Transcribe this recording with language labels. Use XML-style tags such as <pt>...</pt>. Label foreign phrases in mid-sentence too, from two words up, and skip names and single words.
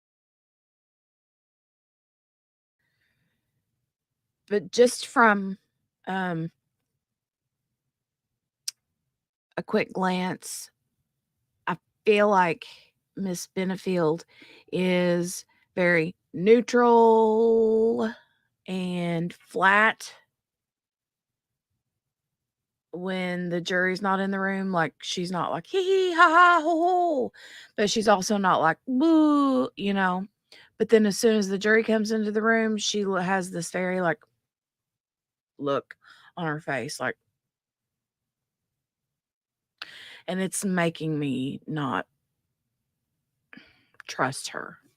<en>But just from a quick glance, I feel like Miss Benefield is very neutral and flat when the jury's not in the room. Like, she's not like hee hee ha ha ho ho, but she's also not like boo, you know. But then as soon as the jury comes into the room, she has this very like look on her face, like, and it's making me not trust her.</en>